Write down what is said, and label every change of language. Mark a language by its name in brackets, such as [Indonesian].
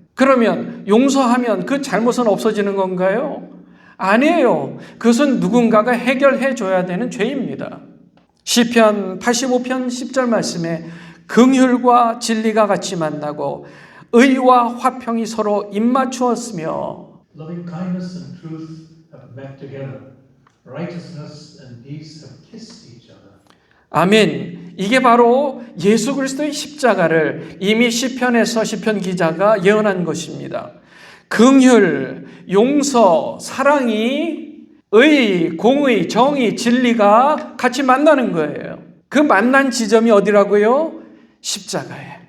[Korean] 그러면 용서하면 그 잘못은 없어지는 건가요? 아니에요. 그것은 누군가가 해결해 줘야 되는 죄입니다. 시편 85편 10절 말씀에 긍휼과 진리가 같이 만나고 의와 화평이 서로 입맞추었으며 [English] Loving kindness and truth have met together. Righteousness and peace have kissed each other. [Korean] 아멘. 이게 바로 예수 그리스도의 십자가를 이미 시편에서 시편 기자가 예언한 것입니다. 긍휼, 용서, 사랑이 의, 공의, 정의, 진리가 같이 만나는 거예요. 그 만난 지점이 어디라고요? 십자가예요.